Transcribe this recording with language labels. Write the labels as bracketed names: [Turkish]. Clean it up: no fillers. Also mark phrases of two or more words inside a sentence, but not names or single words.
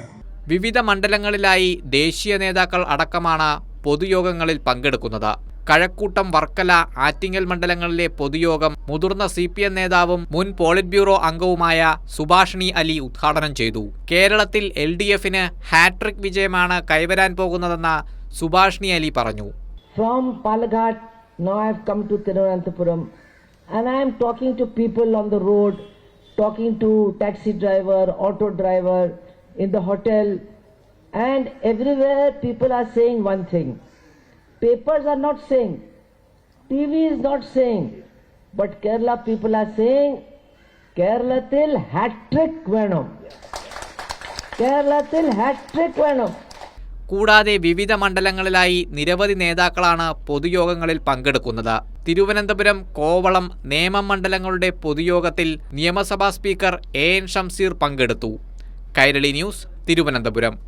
[Malayalam] വിവിധ മണ്ഡലങ്ങളിലായി ദേശീയ നേതാക്കൾ അടക്കമാണ് പൊതുയോഗങ്ങളിൽ പങ്കെടുക്കുന്നത്. കഴക്കൂട്ടം, വർക്കല, ആറ്റിങ്ങൽ മണ്ഡലങ്ങളിലെ പൊതുയോഗം മുതിർന്ന CPM നേതാവും മുൻ പോളിറ്റ് ബ്യൂറോ അംഗവുമായ സുഭാഷിണി അലി ഉദ്ഘാടനം ചെയ്തു. കേരളത്തിൽ LDFന് ഹാട്രിക് വിജയമാണ് കൈവരാൻ പോകുന്നതെന്ന് സുഭാഷിണി അലി പറഞ്ഞു. [English] From Palghat, now I have come to Thiruvananthapuram, and I am talking to people on the road, talking to taxi driver, auto driver, in the hotel, and everywhere people are saying one thing. Papers are not saying, TV is not saying, but Kerala people are saying, [Malayalam] കേരളത്തിൽ hat-trick വേണം. കേരളത്തിൽ hat-trick വേണം. കൂടാതെ വിവിധ മണ്ഡലങ്ങളിലായി നിരവധി നേതാക്കളാണ് പൊതുയോഗങ്ങളിൽ പങ്കെടുക്കുന്നത്. തിരുവനന്തപുരം, കോവളം, നേമം മണ്ഡലങ്ങളുടെ പൊതുയോഗത്തിൽ നിയമസഭാ സ്പീക്കർ AN ഷംസീർ പങ്കെടുത്തു. കൈരളി ന്യൂസ്, തിരുവനന്തപുരം.